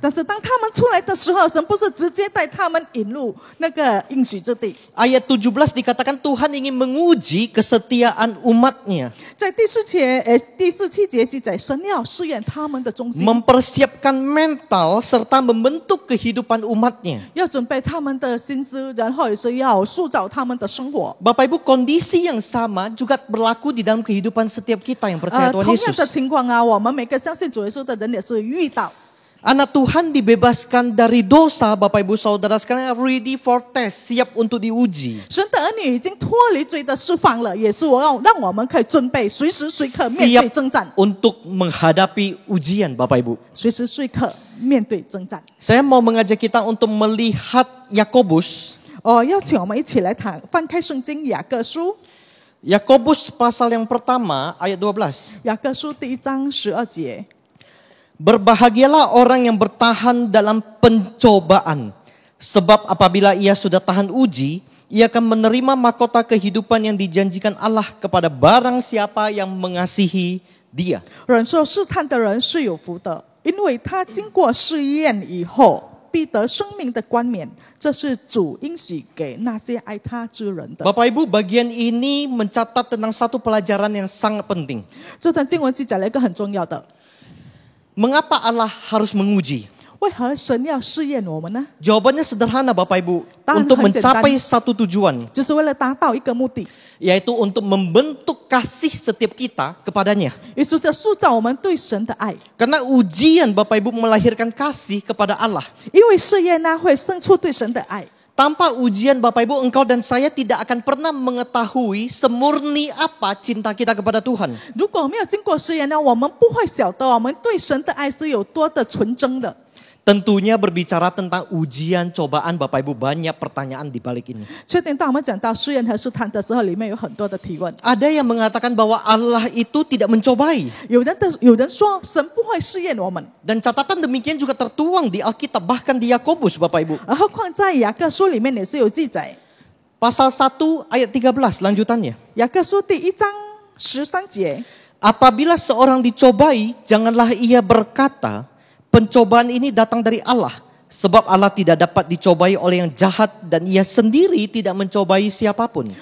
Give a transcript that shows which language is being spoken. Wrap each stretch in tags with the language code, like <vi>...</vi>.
<zh>但是当他们出来的时候，神不是直接带他们引入那个应许之地。</zh> <id>Ayat 17 dikatakan Tuhan ingin menguji kesetiaan umatnya.</id> <zh>在第17节记载，神要试验他们的忠心，</zh> <id>Mempersiapkan mental serta membentuk kehidupan umatnya.</id> <zh>要准备他们的心思，然后也是要塑造他们的生活。</zh> <id>Bapak Ibu, kondisi yang sama juga berlaku di dalam kehidupan setiap kita yang percaya Tuhan</id> <zh>同样的</zh> <id>Yesus.</id> <zh>情况啊，我们每个相信主耶稣的人也是遇到。</zh> <id>Anak Tuhan dibebaskan dari dosa, Bapak Ibu Saudara sekalian,</id> <en>ready for test,</en> <id>siap untuk diuji.</id> <zh>神的儿女已经脱离罪的释放了，也是让我们可以准备随时随刻面对</zh> <id>Siap</id> <zh>征战，</zh> <id>untuk menghadapi ujian, Bapak Ibu.</id> <zh>随时随刻面对征战。</zh> <id>Saya mau mengajak kita untuk melihat Yakobus.</id> <zh>邀请我们一起来翻开圣经雅各书，</zh> <id>Yakobus pasal yang pertama ayat 12.</id> <zh>雅各书第1章12节。</zh> <id>Berbahagialah orang yang bertahan dalam pencobaan. Sebab apabila ia sudah tahan uji, ia akan menerima mahkota kehidupan yang dijanjikan Allah kepada barang siapa yang mengasihi dia.</id> <zh>忍受试探的人是有福的，因为他经过试验以后，必得生命的冠冕。这是主应许给那些爱他之人的。</zh> <id>Bapak Ibu, bagian ini mencatat tentang satu pelajaran yang sangat penting.</id> <zh>这段经文记载了一个很重要的，</zh> <id>Mengapa Allah harus menguji?</id> <zh>为何神要试验我们呢？</zh> <id>Jawabannya sederhana, Bapak Ibu. Tahan Untuk hancentan. mencapai satu tujuan,</id> <zh>就是为了达到一个目的，</zh> <id>yaitu untuk membentuk kasih setiap kita kepadanya.</id> <zh>也就是要塑造我们对神的爱。</zh> <id>Karena ujian, Bapak Ibu, melahirkan kasih kepada Allah.</id> <zh>因为试验呢，会生出对神的爱。</zh> <id>Tanpa ujian, Bapak Ibu, engkau dan saya tidak akan pernah mengetahui semurni apa cinta kita kepada Tuhan.</id> <zh>如果没有经过试验呢，我们不会晓得我们对神的爱是有多的纯真的。</zh> <id>Tentunya berbicara tentang ujian, cobaan, Bapak Ibu, banyak pertanyaan di balik ini.</id> <zh>确定当我们讲到试验和试探的时候，里面有很多的提问。</zh> <id>Ada yang mengatakan bahwa Allah itu tidak mencobai.</id> <zh>有人说神不会试验我们，</zh> <id>Dan catatan demikian juga tertuang di Alkitab, bahkan di Yakobus, Bapak Ibu.</id> <zh>何况在雅各书里面也是有记载。</zh> <id>Pasal 1 ayat 13 lanjutannya.</id> <zh>雅各书第1章13节，</zh> <id>Apabila seorang dicobai, janganlah ia berkata, pencobaan ini datang dari Allah. Sebab Allah tidak dapat dicobai oleh yang jahat dan ia sendiri tidak mencobai siapapun.</id>